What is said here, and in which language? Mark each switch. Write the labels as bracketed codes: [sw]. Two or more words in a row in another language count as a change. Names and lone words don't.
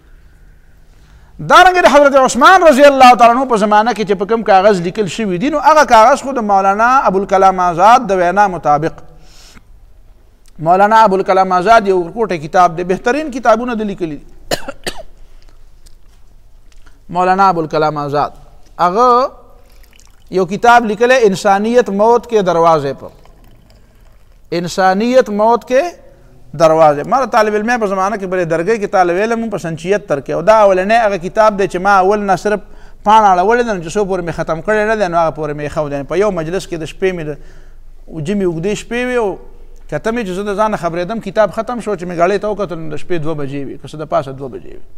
[ps] دارنګې د حضرت عثمان رضی الله تعالی عنہ په زمانه کې چې په کوم کاغذ لیکل شوي دي نو هغه کاغذ خو د مولانا ابوالکلام آزاد د وینا مطابق مولانا ابوالکلام آزاد یو ورکوټی کتاب دی، بهترین کتابونه د لیکلي دي. مولانا ابوالکلام آزاد هغه یو کتاب لیکلی انسانیت موت کے دروازے پر، انسانیت موت کے دروازے. ما طالب علم په زمانه کې بلې درګۍ کې طالب علم په سن 76 کې او دا اولنی هغه کتاب دی چې ما اول نه صرف پاڼه اړولې ده نو چې څو پورې مې ختم کړی نه دی نو هغه پورې مې ایښودی. په یو مجلس کې د شپې مې جمې اوږدې شپې وې او کته مې چې زه د ځانه خبرېدم کتاب ختم شو چې مې ګړۍ ته وکتل نو د شپې 2 بجې وې که څه د پاسه 2 بجې وې.